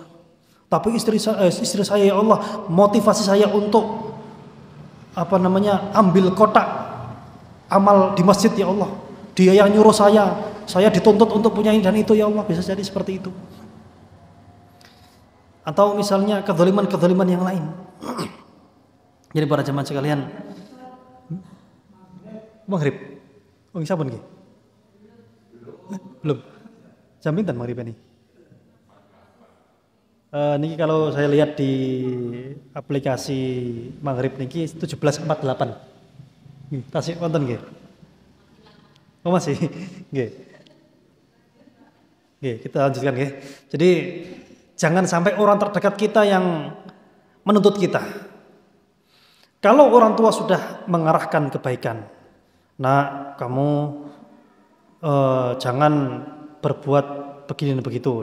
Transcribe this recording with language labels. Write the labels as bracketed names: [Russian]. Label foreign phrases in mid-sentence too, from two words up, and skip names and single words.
[Indonesian] Tapi istri saya [Arabic] يا الله [Indonesian] motivasi saya untuk ambil kotak amal di masjid [Arabic] يا الله. [Indonesian] Dia yang nyuruh saya dituntut untuk punya ini dan itu [Arabic] يا الله. [Indonesian] Bisa jadi seperti itu. Atau misalnya kezaliman yang lain. Jadi para jemaah sekalian, maghrib. [Javanese] Oh, sampun nggih? [Indonesian] Belum. [Javanese] Jam pinten maghrib ini? [Indonesian] Niki kalau saya lihat di aplikasi maghrib niki 17.48. [Javanese] Tasik wonten nggih. Oh masih. Nggih. Nggih, [Indonesian] kita lanjutkan nggih. Jadi jangan sampai orang terdekat kita yang menuntut kita. Kalau orang tua sudah mengarahkan kebaikan, nah kamu jangan berbuat begini dan begitu.